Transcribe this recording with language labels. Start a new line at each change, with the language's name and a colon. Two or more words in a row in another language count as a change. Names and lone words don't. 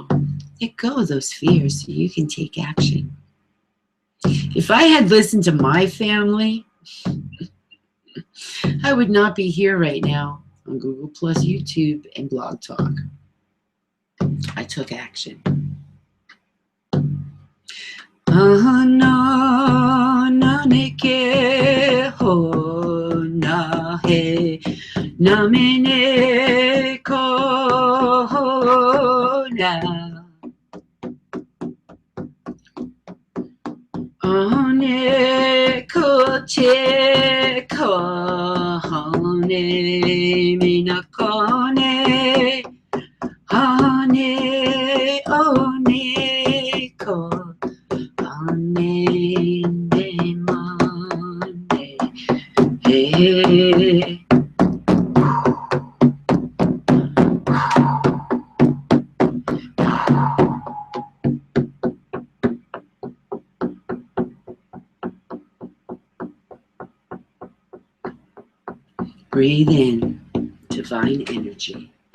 English: Let go of those fears so you can take action. If I had listened to my family, I would not be here right now on Google Plus, YouTube, and Blog Talk. I took action. Na ne ke ho na he na me ne ko ho na ne ko che ko ne mi na ko ne ha ne o ne ko Hey. Breathe in divine energy.